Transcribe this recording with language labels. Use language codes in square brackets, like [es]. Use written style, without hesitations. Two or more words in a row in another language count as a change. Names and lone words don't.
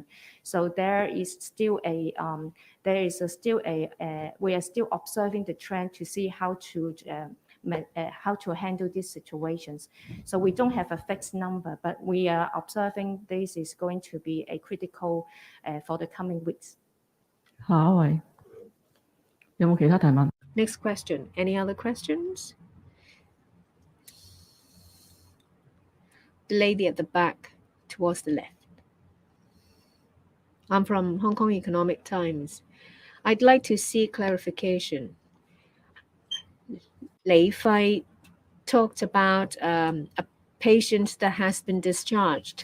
[en] So there is still we are still observing the trend to see how to handle these situations. So we don't have a fixed number, but we are observing this is going to be a critical for the coming weeks. [yue] 下一位有冇其他提問？ [en] Next question. Any other questions? The lady at the back towards the left. I'm from Hong Kong Economic Times. I'd like to see clarification. Lei Fei talked about a patient that has been discharged.